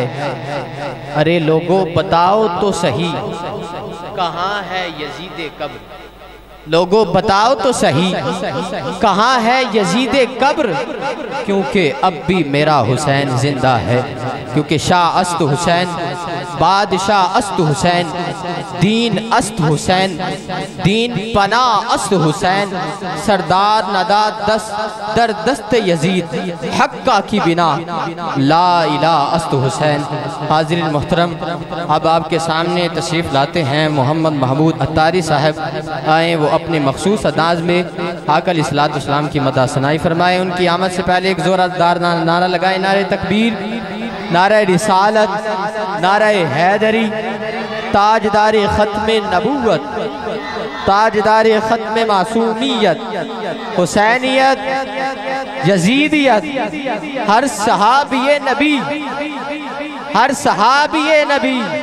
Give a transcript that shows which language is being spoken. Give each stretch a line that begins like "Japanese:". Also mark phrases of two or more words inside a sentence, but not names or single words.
Urdu: ارے لوگوں بتاؤ تو صحیح کہاں ہے یزید قبر، لوگوں بتاؤ تو صحیح کہاں ہے یزید قبر، کیونکہ اب بھی میرا حسین زندہ ہے، کیونکہ
Persian: شاہ است حسین، بادشاہ است حسین، دین است حسین، دین پناہ است حسین، سردار ندا دست در دست یزید، حقہ کی بنا
Arabic: لا الہ
Persian: است حسین۔
Urdu: حاضرین محترم، اب آپ کے سامنے تشریف لاتے ہیں محمد محمود عطاری صاحب، آئیں وہ اپنے مخصوص انداز میں آقا علیہ السلام کی مدح ثنائی فرمائے۔ ان کی آمد سے پہلے ایک زوردار نعرہ لگائیں، نعرہ تکبیر، نعرہ رسالت، نعرہ حیدری، تاجدار ختم نبوت، تاجدار ختم معصومیت، حسینیت، یزیدیت، ہر صحابی نبی، ہر صحابی نبی